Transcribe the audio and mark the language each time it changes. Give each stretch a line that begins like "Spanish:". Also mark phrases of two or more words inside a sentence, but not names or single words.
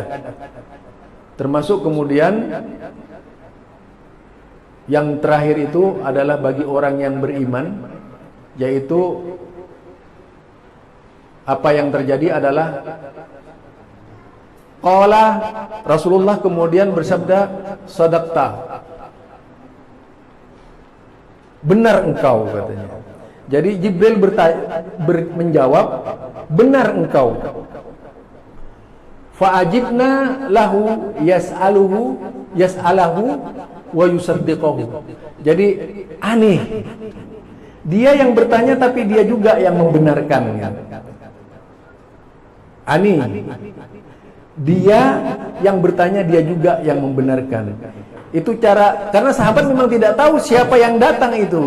Indonesian: Termasuk kemudian yang terakhir itu adalah bagi orang yang beriman, yaitu apa yang terjadi adalah
Arabic: قال رسول الله
Indonesian: kemudian bersabda, sadaqta, benar engkau, katanya. Jadi Jibril menjawab, benar engkau.
Arabic: فعجبنا له يسأله ويصدقه.
Indonesian: Jadi aneh, dia yang bertanya tapi dia juga yang membenarkan. Aneh, dia yang bertanya, dia juga yang membenarkan. Itu cara, karena sahabat memang tidak tahu siapa yang datang itu.